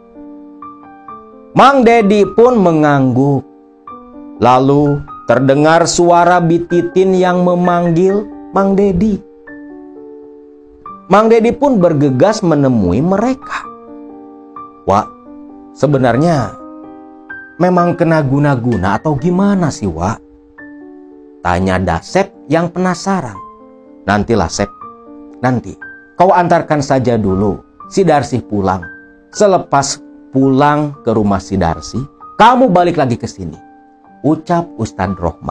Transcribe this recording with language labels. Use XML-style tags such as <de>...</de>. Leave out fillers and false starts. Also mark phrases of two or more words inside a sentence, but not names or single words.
<id>Mang Dedi pun mengangguk. Lalu terdengar suara Bititin yang memanggil Mang Dedi. Mang Dedi pun bergegas menemui mereka. Wak, sebenarnya memang kena guna-guna atau gimana sih, Wak? Tanya Dasep yang penasaran. Nantilah, Sep. Nanti kau antarkan saja dulu si Darsi pulang. Selepas pulang ke rumah si Darsi, kamu balik lagi ke sini, ucap Ustadz Rohman.</id>